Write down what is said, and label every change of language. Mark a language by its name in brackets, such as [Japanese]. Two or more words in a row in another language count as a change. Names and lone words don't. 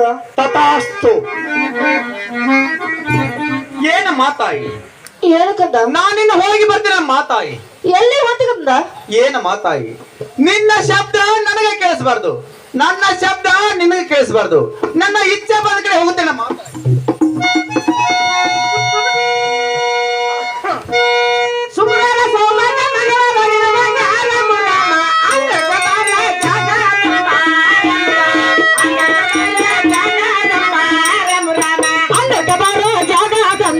[Kannada] ತಥಾಸ್ತು. ಏನ ಮಾತಾಯಿ? ಏನು ಕಂದ? ನಾನಿನ್ನು ಹೋಗಿ ಬರ್ತೀನ ಮಾತಾಯಿ. ಎಲ್ಲಿ ಹೋಗಿ ಕಂದ? ಏನ ಮಾತಾಯಿ? ನಿನ್ನ ಶಬ್ದ ನನಗೆ ಕೇಳಿಸಬಾರ್ದು, ನನ್ನ ಶಬ್ದ ನಿನಗೆ ಕೇಳಿಸಬಾರ್ದು. ನನ್ನ ಇಚ್ಛೆ ಬಂದ ಕಡೆ ಹೋಗುತ್ತೇನೆ ಮಾತಾಯಿ. ಸುಮ್ರಾರ ಸೋಮನ ಮನೋರಣಿನ ಮಂಗಾಲ ಮುರಾಮ ಅಂಗಕಬಾರ ಜಗದಂಬ ಅಂಗಕಬಾರ ಜಗದಂಬ